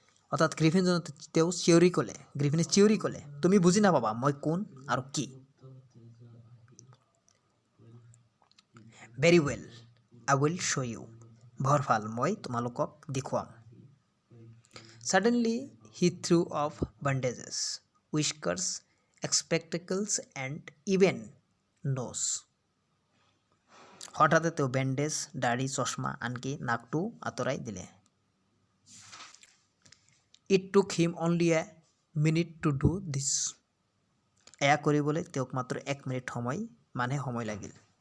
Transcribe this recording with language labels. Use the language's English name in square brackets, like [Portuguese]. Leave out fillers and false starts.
[Assamese] অৰ্থাৎ গ্ৰিফিনজনে তেওঁ গ্ৰিফিনে চিঞৰি ক'লে, তুমি বুজি নাপাবা মই কোন আৰু কি। [English] Very well, I will show you. [Assamese] বৰ ভাল, মই তোমালোকক দেখুৱাম। [English] Suddenly he threw off bandages, whiskers, spectacles and even nose. [Assamese] হঠাতে তেওঁ বেণ্ডেজ, দাড়ি, চশমা, আনকি নাকটো আঁতৰাই দিলে। [English] It took him only a minute to do this. [Assamese] এয়া কৰিবলৈ তেওঁক মাত্ৰ 1 মিনিট সময় লাগিল।